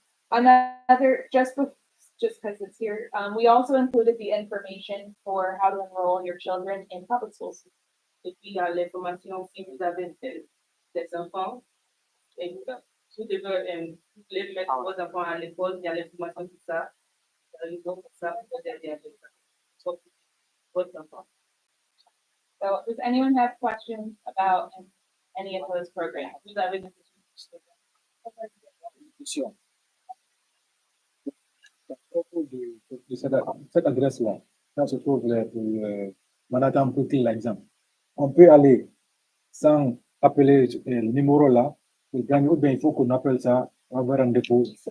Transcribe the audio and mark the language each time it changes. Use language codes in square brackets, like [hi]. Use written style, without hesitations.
[en] Another, just because it's here, we also included the information for how to enroll your children in public schools. [fr] Et puis, il y a l'information si vous avez des enfants, et vous devez les mettre vos enfants à l'école, il y a l'information tout ça, pour ça, vous devez aider avec ça. So, votre enfant. [en] So, does anyone have questions about any of those programs? [fr] Vous avez des questions? Question. À propos de cette adresse-là, là se trouve le Manhattan Brooklyn, l'exemple. On peut aller sans appeler le numéro là, pour gagner, ou bien il faut qu'on appelle ça, on va avoir un dépôt.